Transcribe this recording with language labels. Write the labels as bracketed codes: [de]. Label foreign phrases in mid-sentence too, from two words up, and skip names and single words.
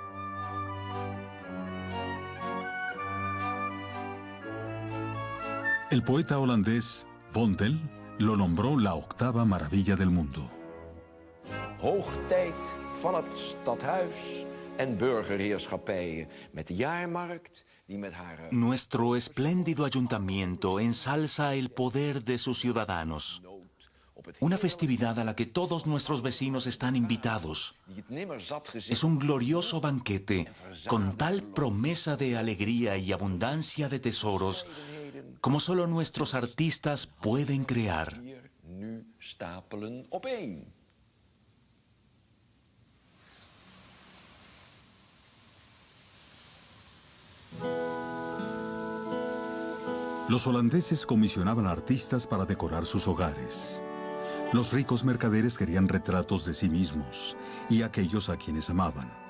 [es] El poeta holandés Vondel lo nombró la octava maravilla del mundo. [nl] Hoogtijd van het stadhuis en burgerheerschappijen met de jaarmarkt die met haar... [es] Nuestro espléndido ayuntamiento ensalza el poder de sus ciudadanos. Una festividad a la que todos nuestros vecinos están invitados. Es un glorioso banquete con tal promesa de alegría y abundancia de tesoros como solo nuestros artistas pueden crear. [nl] Nu stapelen opeen. [es] Los holandeses comisionaban artistas para decorar sus hogares. Los ricos mercaderes querían retratos de sí mismos y aquellos a quienes amaban.